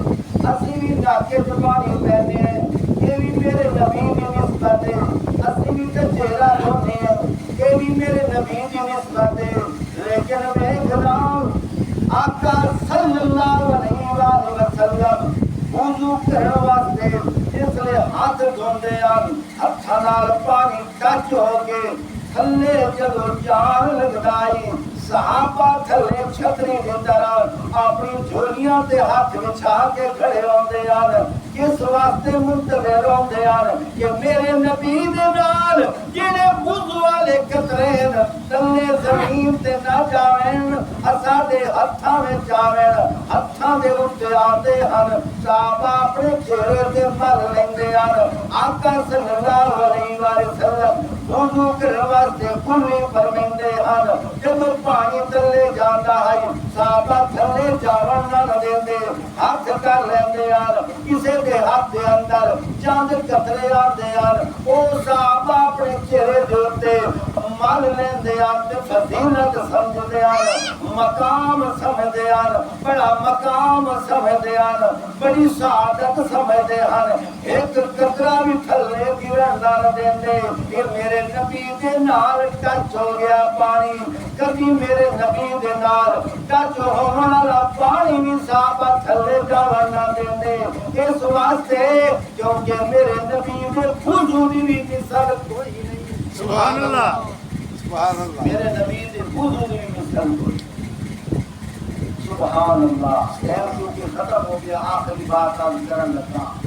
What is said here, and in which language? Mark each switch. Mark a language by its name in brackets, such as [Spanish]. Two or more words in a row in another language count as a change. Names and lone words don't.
[Urdu] اسی بھی ناکے سے پانی پہنتے ہیں یہ بھی میرے نبی کی نسبت ہے. اسی بھی تو چہرہ دھوتے ہیں یہ بھی میرے نبی کی نسبت ہے. [Punjabi] لیکن میں کلام آقا [Arabic] صلی اللہ علیہ وآلہ وسلم [Punjabi] وضو کرنے واسطے اس لیے ہاتھ دھوندے ہیں ہتھاں نال پانی ٹچ ہو کے تھلے جدوں جان لگدائی صحابہ تھلے چھتری دی طرح اپنی جھولیاں تے ہاتھ بچھا کے کھڑے ہوندے ہیں. کس واسطے منتظر ہوندے ہیں کہ میرے نبی دے نال جڑے وضو والے قطرے تلے زمین تے نہ جاویں اساں دے ہتھاں وچ آویں ہتھاں دے اوتے آندے ہیں. صحابہ اپنے چہرے تے مل لیندے ہیں. آقا [Arabic] صلی اللہ علیہ وسلم [Punjabi] وضو کرنے واسطے کلی فرمیندے ہیں. جب پانی تلے جاندا ہے صحابہ تھلے جاون نہ دیندے ہاتھ کر لیندے ہیں. کسے دے ہاتھ دے اندر چاند قطرے آندے ہیں او صحابہ اپنے چہرے دے اوتے مل لیندے ہیں تے فضیلت سمجھدے ہیں مقام سمجھدے ہیں بڑا مقام سمجھدے ہیں بڑی سعادت سمجھدے ہیں. ایک قطرہ بھی تھلے گرن نہ دیندے کہ میرے نبی دے نال ٹچ ہو گیا پانی. کبھی میرے نبی دے نال ٹچ ہون والا پانی بھی صحابہ تھلے جاون نہ دیندے اس واسطے کیونکہ میرے نبی دے وضو دی مثال کوئی نہیں. [Arabic] سبحان اللہ سبحان اللہ. [Punjabi] میرے نبی دے وضو دی مثال کوئی. [Arabic] سبحان اللہ. [Punjabi] ٹائم کیونکہ ختم ہو گیا آخری بات آج کرن لگا.